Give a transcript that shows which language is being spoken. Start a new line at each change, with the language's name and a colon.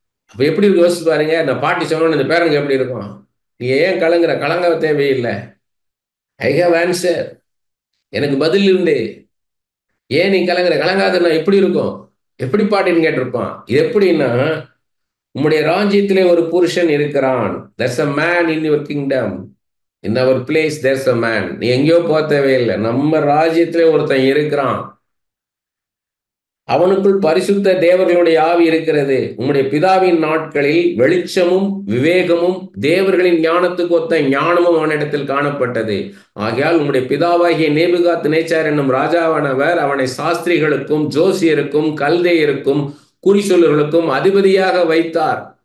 Tamil: அப்ப எப்படி இருக்கு யோசிச்சு பாருங்க. இந்த பாட்டி சொன்னோன்னு இந்த பேரனுக்கு எப்படி இருக்கும்? நீ ஏன் கலங்குற? கலங்க தேவையில்லை.
English: I have answer.
Tamil: எனக்கு பதில் உண்டு. ஏன் நீ கலங்குற? கலங்காதுன்னா எப்படி இருக்கும்? எப்படி பாட்டின்னு கேட்டிருப்பான். இது எப்படின்னா, உம்முடைய ராஜ்யத்திலே ஒரு புருஷன் இருக்கிறான்.
English: there's a man in your kingdom. in our place there's a man.
Tamil: நீ எங்கேயோ போக தேவையில்லை. நம்ம ராஜ்யத்திலே ஒருத்தன் இருக்கிறான். அவனுக்குள் பரிசுத்த தேவர்களுடைய ஆவி இருக்கிறது. உம்முடைய பிதாவின் நாட்களில் வெளிச்சமும் விவேகமும் தேவர்களின் ஞானத்துக்கு ஒத்த ஞானமும் அவனிடத்தில் காணப்பட்டது. ஆகையால் உம்முடைய பிதாவாகிய நேபுகாத் நேச்சார் என்னும் ராஜாவானவர் அவனை சாஸ்திரிகளுக்கும் ஜோசியருக்கும் கல்தேயருக்கும் குறிசொல்லுகளுக்கும் அதிபதியாக வைத்தார்.